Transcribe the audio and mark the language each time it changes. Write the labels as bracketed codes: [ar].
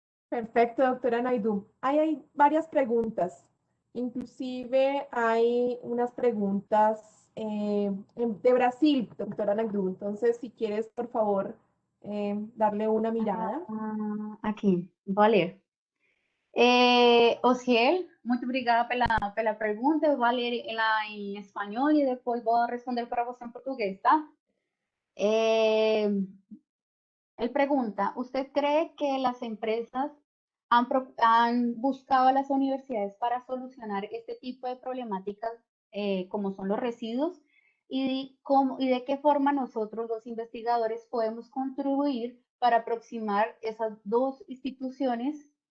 [es] Perfecto, doctora Naidoo. Ahí hay varias preguntas. Inclusive hay unas preguntas de Brasil, doctora Naidoo. Entonces, si quieres, por favor, darle una mirada. [pt] Aqui, vou ler. Ociel, muito obrigada pela pergunta. Eu vou ler ela em espanhol e depois vou responder para você em português, tá? [es] Él pregunta, ¿usted cree que las empresas han buscado a las universidades para solucionar este tipo de problemáticas como son los residuos? Y de qué forma nosotros, los investigadores, podemos contribuir para aproximar esas dos instituciones?